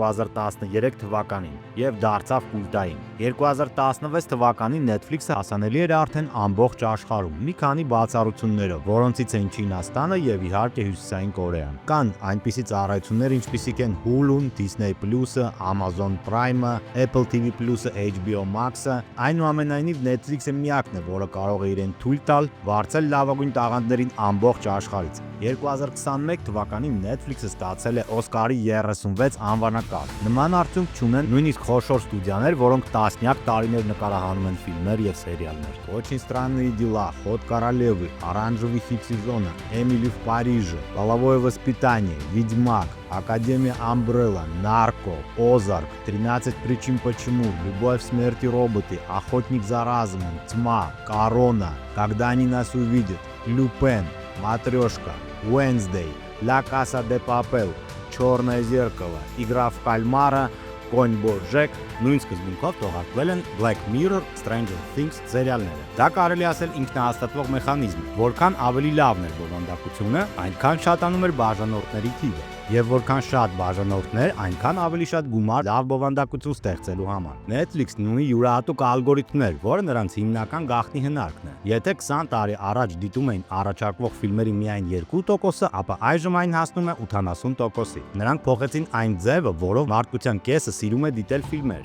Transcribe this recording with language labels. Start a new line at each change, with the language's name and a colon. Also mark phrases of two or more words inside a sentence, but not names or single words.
Armenian: 2013 թվականին եւ դարձավ կուլտային։ 2016 թվականին Netflix-ը հասանելի էր արդեն ամբողջ աշխարհում, մի քանի բացառություններով, որոնցից են Չինաստանը եւ իհարկե Հյուսիսային Կորեան։ Կան այնպիսի ծառայություններ, ինչպիսիք են Hulu-ն, Disney Plus-ը, Amazon Prime-ը, Apple TV Plus-ը, HBO Max-ը։ Այնուամենայնիվ Netflix-ը միակն է, որը կարող է իրեն թույլ տալ վարձել լավագույն տաղանդներին ամբողջ աշխարհից։ 2021 թվականին Netflix-ը ստացել է Օսկարի 36 անվանակարգ։ Նման արդյունք չունեն նույնիսկ խոշոր ստուդիաներ, որոնք տասնյակ տարիներ նկարահանում են ֆիլմեր եւ սերիալներ։ Очень
Russian: странные дела, Ход королевы, Оранжевый хит сезона, Эмили в Париже, Половое воспитание, Ведьмак, Академия Umbrella, Нарко, Озарк, 13 причин почему, Любовь, смерть и роботы, Охотник за разумом, Тьма, Корона, Когда они нас увидят, Люпен, Матрешка, Wednesday, La Casa de Papel, Черное зеркало, Игра в кальмара, Конь Боджек,
Armenian: նույն սկզբունքով թողարկվել են Black Mirror, Stranger Things սերիալները։ Դա կարելի ասել ինքնահաստատվող մեխանիզմ, որքան ավելի լավն էր բովանդակությունը, այնքան շատանում էր բաժանորդների թիվը։ եւ որքան շատ բաժանորդներ, այնքան ավելի շատ գումար լավ բովանդակություն ստեղծելու համար։ Netflix-ն ունի յուրահատուկ ալգորիթմներ, որը նրանց հիմնական գաղտնի հնարքն է։ Եթե 20 տարի առաջ դիտում էին առաջարկվող ֆիլմերի միայն 2%, ապա այժմ այն հասնում է 80%-ի։ Նրանք փոխեցին այն ձևը, որով մարդկության կեսը սիրում է դիտել ֆիլմեր,